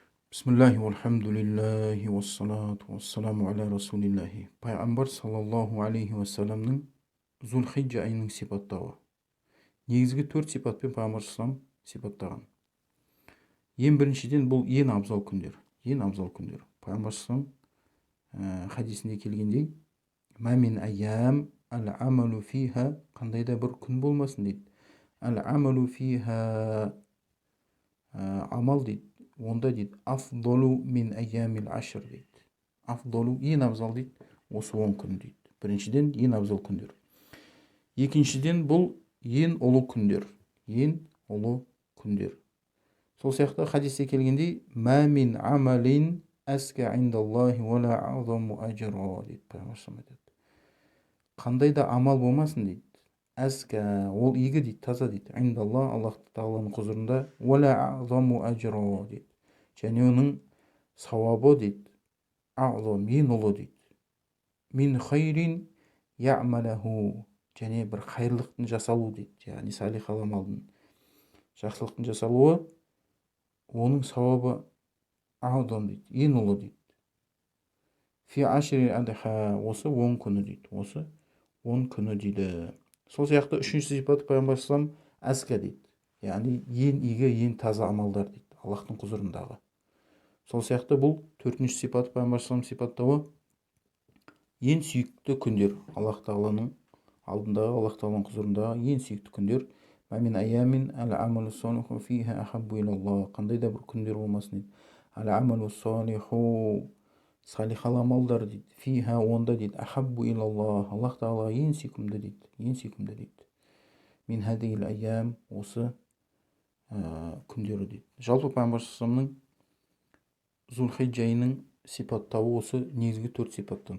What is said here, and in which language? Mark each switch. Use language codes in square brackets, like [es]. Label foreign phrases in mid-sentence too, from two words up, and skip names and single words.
[ar] بسم الله والحمد لله والصلاة والسلام على رسول الله. [kk] Пайғамбар [ar] صلى الله عليه وسلم [kk] Зулхиджа айының сипаттауы. Негізгі 4 сипатпен пайғамбар саллаллаху сипаттаған. Ең біріншіден бұл ең абзал күндер. [ar] Пайғамбар саллаллаху [kk] хадисінде келгендей, [ar] «ما من أيام العمل فيها», [kk] қандай да бір күн болмасын дейді. [ar] العمل فيها, [kk] амал дейді. Онда дейді, [ar] أفضل من أيام العشر дейді. [kk] Афдолу, ең абзал дейді, осы 10 күн дейді. Біріншіден, ең абзал күндер. Екіншіден, бұл ең ұлы күндер. Сол сияқты хадисте келгендей, [ar] «ما من عمل أزكى عند الله ولا أعظم أجرا» дейді. [kk] Қандай да амал болмасын дейді. Әска, ол игі дейді, таза дейді. Индаллах, Аллах тағаланың құзырында, [ar] ولا أعظم أجرا [kk] дейді. Және оның сауабы дейді, аъзам, ең ұлы дейді. [ar] من خير يعمله, [kk] және бір қайырлықтың жасалуы дейді. Яғни салихал амалдың, жақсылықтың жасалуы, оның сауабы аъзам дейді, ең ұлы дейді. [ar] في عشر الأضحى, [kk] осы 10 күні дейді. Осы 10 күні дейді. Сол сияқты үшінші сипаты пайғамбар саллаллаху әзка дейді. Яғни ең игі, ең таза амалдар дейді, Аллахтың құзырындағы. Сол сияқты бұл төртінші сипаты пайғамбар саллаллаху сипаттауы ең сүйікті күндер. Аллах тағаланың алдындағы, Аллах тағаланың құзырындағы ең сүйікті күндер. [ar] ما من أيام العمل الصالح فيها أحب إلى الله. [kk] Қандай да бір күндер болмасын дейді. [ar] العمل الصالح, [kk] салихал амалдар дейді. Фиха, онда дейді, [ar] أحب إلى الله, [kk] Аллах тағалаға ең сүйкімді дейді. [ar] من هذه الأيام, [kk] осы күндері дейді. Жалпы пайғамбар саллаллаху Зулхиджа айының сипаттауы осы негізгі 4 сипаттан тұрады.